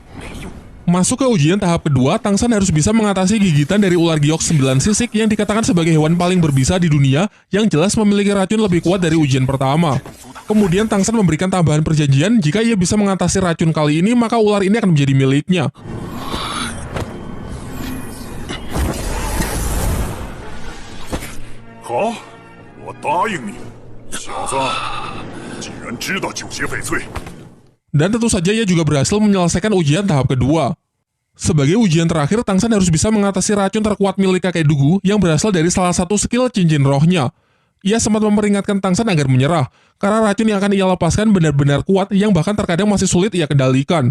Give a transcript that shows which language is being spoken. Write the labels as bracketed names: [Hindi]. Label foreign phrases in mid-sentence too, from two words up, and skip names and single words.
[Indonesian] Masuk ke ujian tahap kedua, Tangsan harus bisa mengatasi gigitan dari ular giok 9 sisik yang dikatakan sebagai hewan paling berbisa di dunia yang jelas memiliki racun lebih kuat dari ujian pertama. Kemudian Tangsan memberikan tambahan perjanjian jika ia bisa mengatasi racun kali ini maka ular ini akan menjadi miliknya. [Chinese] 好，我答应你，小子，既然知道酒邪翡翠。 [Indonesian] Dan tentu saja ia juga berhasil menyelesaikan ujian tahap kedua. Sebagai ujian terakhir, Tangsan harus bisa mengatasi racun terkuat milik kakek Dugu yang berasal dari salah satu skill cincin rohnya. Ia sempat memperingatkan Tangsan agar menyerah, karena racun yang akan ia lepaskan benar-benar kuat yang bahkan terkadang masih sulit ia kendalikan.